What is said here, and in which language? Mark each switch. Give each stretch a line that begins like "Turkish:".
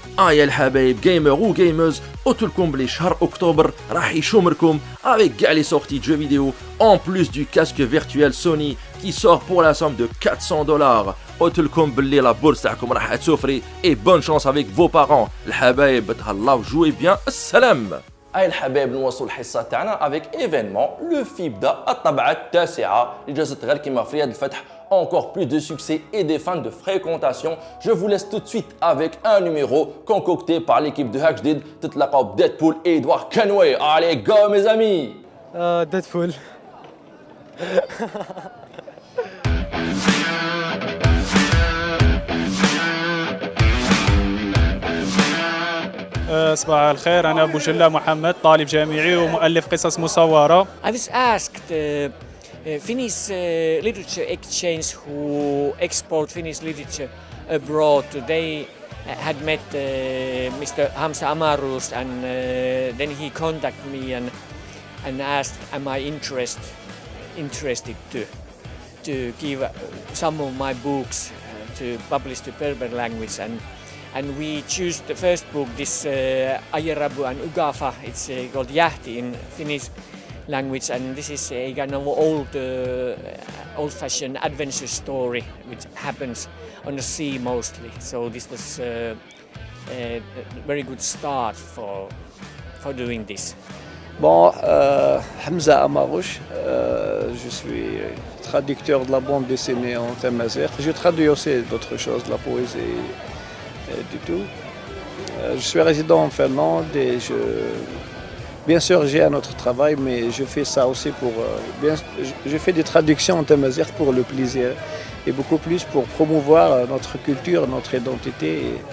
Arabic: يا الحبايب
French: gamer ou gamers,
Arabic: قلتلكم بلي شهر أكتوبر راح يشمركم
French: avec كاع les sorties de jeux vidéo en plus du casque virtuel Sony qui sort pour la somme de $400.
Arabic: قلتلكم بلي
French: la bourse
Arabic: تاعكم راح تسوفري
French: et bonne chance avec vos parents.
Arabic: الحبايب تهلاو
French: jouez bien.
Arabic: السلام. أي الحبايب نوصلوا الحصة تاعنا
French: avec événement le FIBDA
Arabic: الطبعة التاسعة اللي جازت غير كيما في يد الفتح.
French: Encore plus de succès et des fans de fréquentation. Je vous laisse tout de suite avec un numéro concocté par l'équipe de Hackdeed.
Arabic: تتلاقاو بDeadpool et Edouard Kenway.
French: Allez, go mes amis. Deadpool.
Arabic: صباح الخير، أنا أبو جلة محمد، طالب جامعي ومؤلف قصص مصورة.
English: I was asked Finnish literature exchange who export Finnish literature abroad. They had met Mr. Hamza Amarus, and then he contacted me and asked, am I interested to give some of my books to publish the Berber language, and we choose the first book, this Ayerabu and Ugafa. It's called Jahti in Finnish language, and this is a kind of old-fashioned adventure story which happens on the sea mostly. So this was a very good start for doing this.
French: Bon, Hamza Amarouche, je suis traducteur de la bande dessinée en tamazight. Je traduis aussi d'autres choses, de la poésie et du tout. Je suis résident en Finlande et bien sûr j'ai un autre travail, mais je fais ça aussi je fais des traductions en tamazight pour le plaisir et beaucoup plus pour promouvoir notre culture, notre identité.